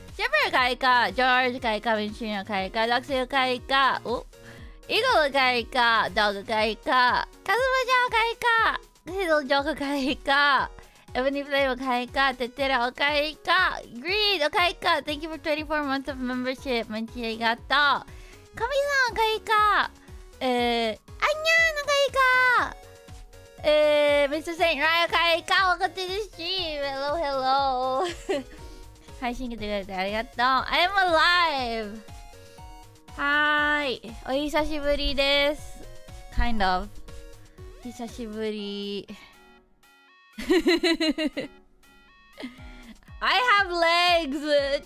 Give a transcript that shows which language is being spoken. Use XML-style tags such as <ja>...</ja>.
<ja>ジャブル会か、ジョージ会か、ミンシュンの会か、学生会か、イゴル会か、ドッグ会か、カズマジョー会か、ヘドジョーク会か、エブニフレイム会か、テテラオ会か、グリード会か、</ja> <en>Thank you for 24 months of membership.</en> <ja>マジありがとう。カミさん会か、アンニャーの会か、Mr. Saint Ryan 会か、若手ですし、</ja> <en>Hello, hello.</en> <ja>配信来てくれてありがとう。</ja> <en>I am alive!</en> <ja>はーい。お久しぶりです。</ja> <en>Kind of.</en> <ja>久しぶり。</ja> <en>I have legs!</en>